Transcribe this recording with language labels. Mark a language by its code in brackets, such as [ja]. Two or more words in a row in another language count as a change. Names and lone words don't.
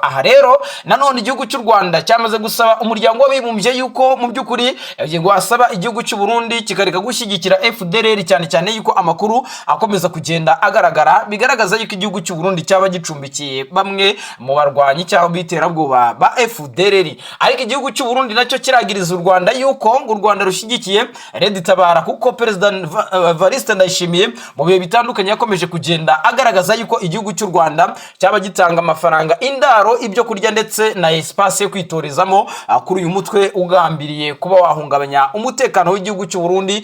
[rw] Aha rero nanone igihugu cy'u Rwanda cyamaze gusaba umuryango w'abibumbye yuko mu by'ukuri ngo asaba igihugu cy'u Burundi kikareka gushyigikira FDLR, cyane cyane yuko amakuru akomeza kugenda agaragara bigaragaza yuko igihugu cy'u Burundi cyaba gicumbikiye bamwe mu barwanyi cyangwa biterabwoba ba FDLR. Ariko igihugu cy'u Burundi nacyo kiragiriza u Rwanda yuko u Rwanda rushyigikiye Red Tabara, kuko Perezida Evariste Ndayishimiye mu bihe bitandukanye yakomeje kugenda agaragaza yuko igihugu cy'u Rwanda cyaba gitanga amafaranga, indaro, ibyo kurya ndetse na espace yo kwitorezamo kuri uyu mutwe ugambiriye kuba wahungabanya umutekano w'igihugu cy'u Burundi.